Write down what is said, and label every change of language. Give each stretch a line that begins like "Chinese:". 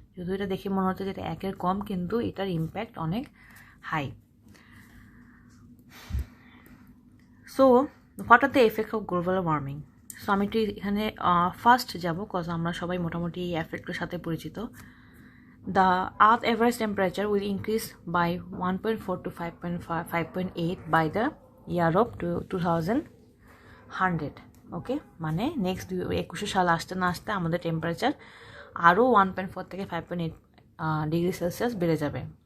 Bangla: যদি এটা দেখে মনে হচ্ছে যে এটা একের কম, কিন্তু এটার ইম্প্যাক্ট অনেক high.
English: So what are the effect of global warming?
Bangla: So আমি একটু এখানে ফার্স্ট যাব, কজ আমরা সবাই মোটামুটি এই এফেক্টের সাথে পরিচিত।
English: The Earth average temperature will increase by 1.4 to 5.8 by the year of 2100.
Bangla: ওকে, মানে নেক্সট 2100 সাল আসতে না আসতে আমাদের টেম্পারেচার আরও 1.4 থেকে 5.8 ডিগ্রি সেলসিয়াস বেড়ে যাবে।